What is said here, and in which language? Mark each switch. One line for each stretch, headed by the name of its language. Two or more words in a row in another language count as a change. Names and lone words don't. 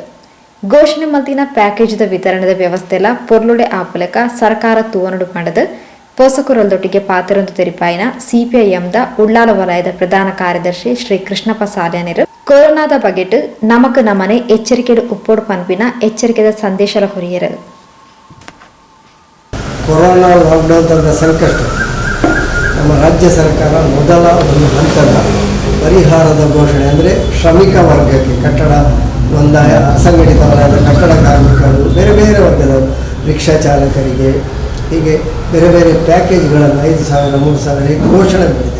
Tulu: ಘೋಷಣೆ ಮಲ್ತಿನ ಪ್ಯಾಕೇಜ್ದ ವಿತರಣೆದ ವ್ಯವಸ್ಥೆಲ ಪೊರ್ಲುಡೆ ಆಪುಲಕ ಸರ್ಕಾರ ತೂವನಡು ಪಂಡದು ಪೋಸಕರೊಲ್ದೊಟ್ಟಿಗೆ ಪಾತಿರೊಂದು ತೆರಿಪಾಯಿನ ಸಿಪಿಐಎಂದ ಉಳ್ಳಾಲ ವಲಯದ ಪ್ರಧಾನ ಕಾರ್ಯದರ್ಶಿ ಶ್ರೀ ಕೃಷ್ಣಪ್ಪ ಸಾಲ್ಯಾನಿರು ಕೊರೋನಾದ ಬಗೆಟ್ ನಮಕ್ ನಮನೆ ಎಚ್ಚರಿಕೆಡು ಉಪ್ಪೋಡು ಪನ್ಪಿನ ಎಚ್ಚರಿಕೆದ ಸಂದೇಶಲ ಹೊರಿಯರು.
Kannada: ಕೊರೋನಾ ಲಾಕ್ಡೌನ್ ಸಂಕಷ್ಟ ನಮ್ಮ ರಾಜ್ಯ ಸರ್ಕಾರ ಮೊದಲ ಒಂದು ಹಂತದ ಪರಿಹಾರದ ಘೋಷಣೆ ಅಂದರೆ ಶ್ರಮಿಕ ವರ್ಗಕ್ಕೆ ಕಟ್ಟಡ ನೋಂದಾಯ ಅಸಂಘಟಿತ ವಲಯದ ಕಟ್ಟಡ ಕಾರ್ಮಿಕರು ಬೇರೆ ಬೇರೆ ವರ್ಗದ ರಿಕ್ಷಾ ಚಾಲಕರಿಗೆ ಹೀಗೆ ಬೇರೆ ಬೇರೆ ಪ್ಯಾಕೇಜ್ಗಳನ್ನು 5,000 3,000 ಘೋಷಣೆ ಮಾಡಿದೆ.